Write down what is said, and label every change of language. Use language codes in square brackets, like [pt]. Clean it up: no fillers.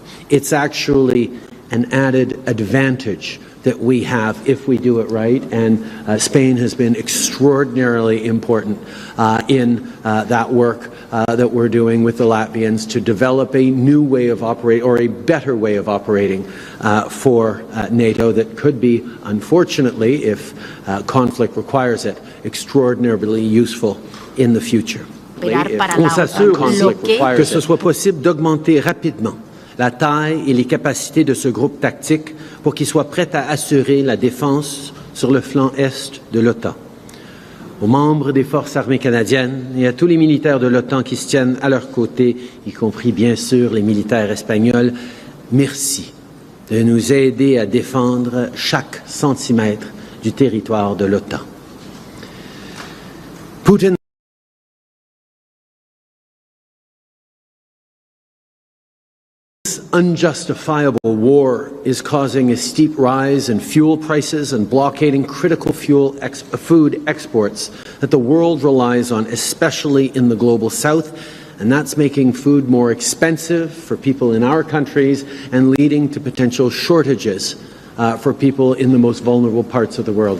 [en] It's actually an added advantage that we have if we do it right, and Spain has been extraordinarily important in that work that we're doing with the Latvians to develop a new way of operating, or a better way of operating for NATO that could be, unfortunately, if conflict requires it, extraordinarily useful in the future. [fr] On s'assure que ce soit possible d'augmenter rapidement la taille et les capacités de ce groupe tactique pour qu'il soit prêt à assurer la défense sur le flanc est de l'OTAN. Aux membres des forces armées canadiennes et à tous les militaires de l'OTAN qui se tiennent à leur côté, y compris bien sûr les militaires espagnols, merci de nous aider à défendre chaque centimètre du territoire de l'OTAN. [en] Putin unjustifiable war is causing a steep rise in fuel prices and blockading critical food exports that the world relies on, especially in the global south, and that's making food more expensive for people in our countries and leading to potential shortages for people in the most vulnerable parts of the world.